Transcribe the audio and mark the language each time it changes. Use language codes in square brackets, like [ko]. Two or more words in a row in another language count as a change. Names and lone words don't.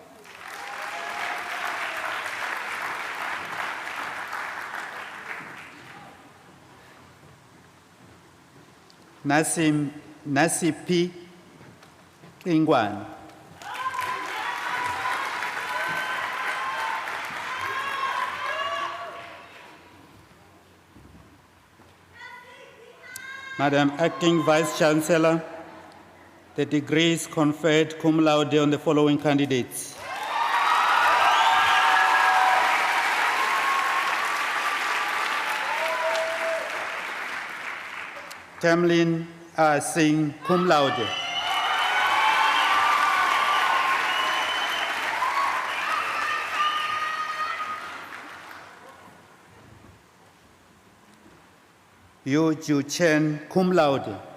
[en] Nasipi Kingwan. Madam Acting Vice Chancellor, the degrees conferred [la] cum laude [en] on the following candidates. Tamlin Singh, [la] cum laude. [en] Yu Ju Chen, [la] cum laude.